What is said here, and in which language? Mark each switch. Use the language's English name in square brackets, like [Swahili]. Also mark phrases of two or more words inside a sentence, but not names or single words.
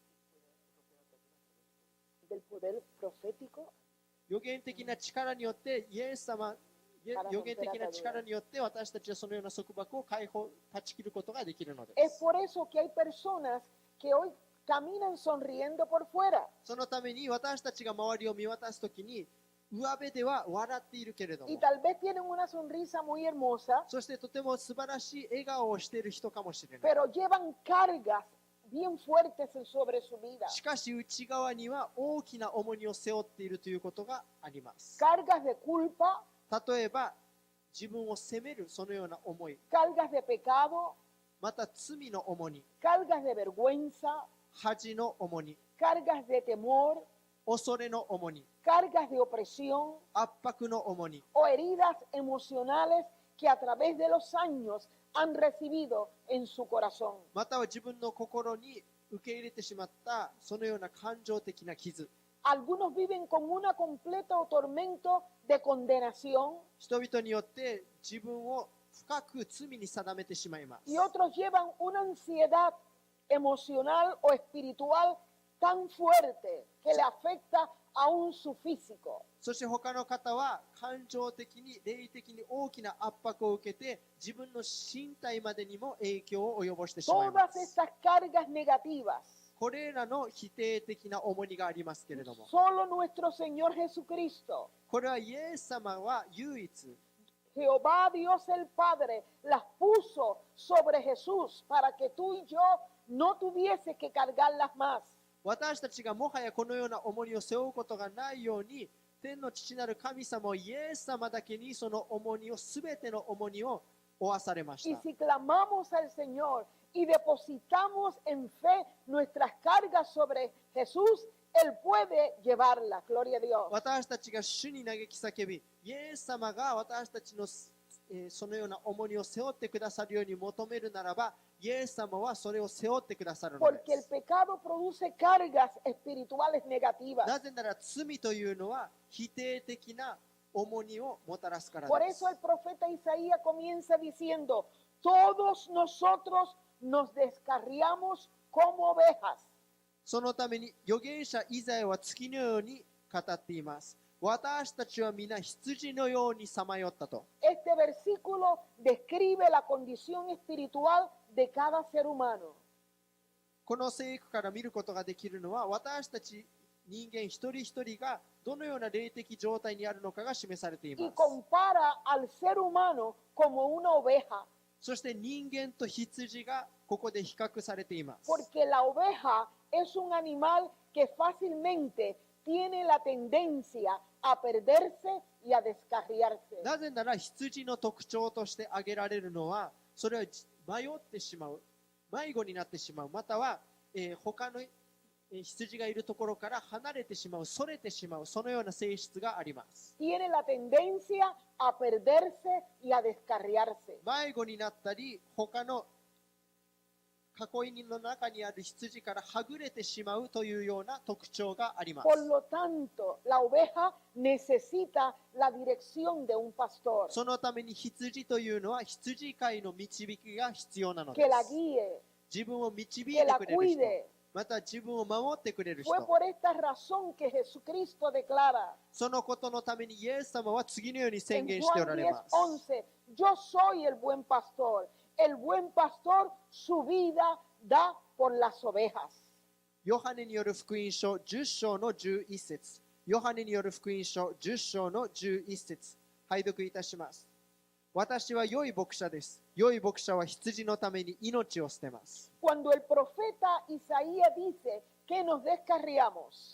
[Spanish] Del poder profético [Japanese] 予言的な力によってイエス様予言的な力によって私たちはそのような束縛を断ち切ることができるので [Spanish] Es [Japanese] す。 [Spanish] por eso que hay personas que hoy caminan sonriendo por fuera, [Japanese] そのために私たちが周りを見渡すときに上辺では笑っているけれど [Spanish] y [Japanese] も、 [Spanish] tal vez tienen una sonrisa muy hermosa, [Japanese] そしてとても素晴らしい笑顔をしている人かもしれない。 [Spanish] pero llevan cargas bien fuertes sobre su vida. [Japanese] しかし内側には大きな重荷を背負っているということがあります。 [Spanish] Cargas de culpa, [Japanese] 例えば自分を責めるそのような思い、 [Spanish] cargas de pecado, [Japanese] また罪の重荷、 [Spanish] cargas de vergüenza, [Japanese] 恥の重荷、 [Spanish] cargas de temor, [Japanese] 恐れの重荷、 [Spanish] cargas de opresión [Japanese] 圧迫の重荷、 [Spanish] o heridas emocionales que a través de los años han recibido en su corazón. [Japanese] または自分の心に受け入れてしまったそのような感情的な傷。 [Spanish] Algunos viven con un completo tormento de condenación [Japanese] 人々によって自分を深く罪に定めてしまいます。 [Spanish] y otros llevan una ansiedad emocional o espiritual tan fuerte que le afecta aún su físico. [Japanese] そして他の方は感情的に霊的に大きな圧迫を受けて自分の身体までにも影響を及ぼしてしまいま [Spanish] Todas [Japanese] す。 [Spanish] estas cargas negativas, [Japanese] これらの否定的な重荷がありますけれども、 [Spanish] solo nuestro Señor Jesucristo, [Japanese] これはイエス様は唯一 [Spanish] Jehová Dios el Padre, las puso sobre Jesús para que tú y yo no tuviese que cargarlas más. [Japanese] 私たちがもはやこのような重荷を背負うことがないように、天の父なる神様をイエス様だけにその重荷を、すべての重荷を負わされまし [Spanish] Y [Japanese] た。 [Spanish] si clamamos al Señor y depositamos en fe nuestras cargas sobre Jesús, Él puede llevarlas. Gloria a Dios. [Japanese] 私たちが主に嘆き叫び、イエス様が私たちの、そのような重荷を背負ってくださるように求めるならば、イエス様はそれを背負ってくださるの [Spanish] Porque [Japanese] で [Spanish] el [Japanese] す。 [Spanish] pecado produce cargas espirituales negativas. [Japanese] なぜなら罪というのは否定的な重荷をもたらすから [Spanish] Por [Japanese] です [Spanish] eso。el profeta Isaías comienza diciendo, todos nosotros nos descarriamos como ovejas. [Japanese] そのために預言者イザヤは次のように語っています。私たちは皆羊のようにさまよったと。 [Spanish] Este versículo describe la condición espiritual de cada ser humano. [Japanese] この聖句から見ることができるのは、私たち人間一人一人がどのような霊的状態にあるのかが示されていま [Spanish] Y [Japanese] す。 [Spanish] compara al ser humano como una oveja, [Japanese] そして人間と羊がここで比較されています。 [Spanish] porque la oveja es un animal que fácilmente tiene la tendencia a perderse y a descarriarse. [Japanese] なぜなら羊の特徴として挙げられるのは、それは迷ってしまう、迷子になってしまう、または、他の羊がいるところから離れてしまう、それてしまう、そのような性質があります。 [Spanish] Tiene la tendencia a perderse y a descarriarse. [Japanese] 迷子になったり、他の囲いの中にある羊からはぐれてしまうというような特徴があります。 [Spanish] Por lo tanto, la oveja necesita la dirección de un pastor [Japanese] そのために羊というのは羊飼いの導きが必要なので [Spanish] que la [Japanese] す。 [Spanish] guíe, [Japanese] 自分を導い [Spanish] que [Japanese] て [Spanish] la [Japanese] くれる人、 [Spanish] cuide. [Japanese] また自分を守ってくれる [Spanish] Fue [Japanese] 人。 [Spanish] por esta razón que Jesucristo declara [Japanese] そのことのためにイエス様は次のように宣 [Spanish] en [Japanese] 言しておら [Spanish] Juan [Japanese] れます。 [Spanish] 10:11, yo soy el buen pastor. El buen pastor su vida da por las ovejas. [Japanese] ヨハネによる福音書10章の11節。ヨハネによる福音書10章の11節。拝読いたします。私は良い牧者です。良い牧者は羊のために命を捨てます。 [Spanish] Cuando el profeta Isaías dice que nos descarriamos,